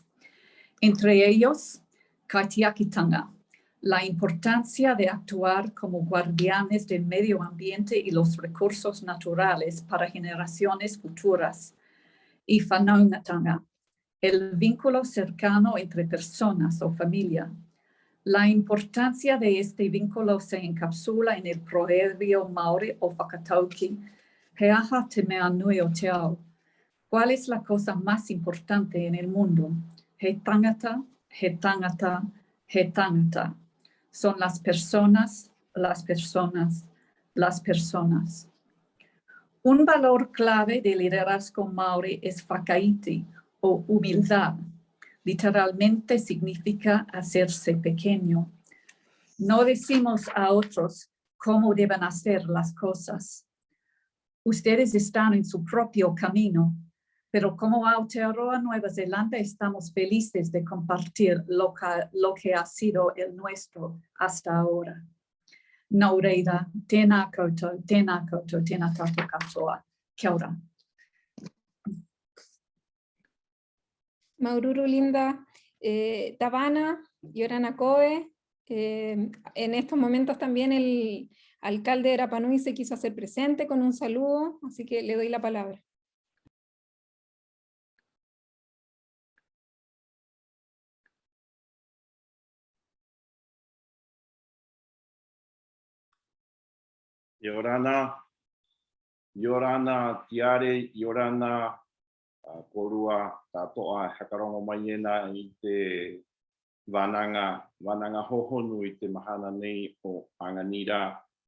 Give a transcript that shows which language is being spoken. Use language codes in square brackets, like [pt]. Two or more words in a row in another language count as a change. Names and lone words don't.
[es] Entre ellos, Kaitiakitanga, la importancia de actuar como guardianes del medio ambiente y los recursos naturales para generaciones futuras. Y Whanaungatanga, el vínculo cercano entre personas o familia. La importancia de este vínculo se encapsula en el proverbio Maorí o Whakatauki, [mi] Heaha te mea nui o te ao. [es] ¿Cuál es la cosa más importante en el mundo? [mi] He tangata, he tangata, he tangata. [es] Son las personas, las personas, las personas. Un valor clave del liderazgo maorí es whakaiti o humildad. Literalmente significa hacerse pequeño. No decimos a otros cómo deben hacer las cosas. Ustedes están en su propio camino, pero como Aotearoa Nueva Zelanda estamos felices de compartir lo que ha sido el nuestro hasta ahora. [mi] Naureida, tēnā koutou, tēnā tātou katoa. Kia ora. [rap] Maururu linda, Tavana, Yorana Koe. [es] En estos momentos también el alcalde de Rapa Nui se quiso hacer presente con un saludo, así que le doy la palabra. [rap] Yorana tiare, Yorana korua tatoa hakarongo maiena i te wananga hohonu i te mahana nei o Anganira.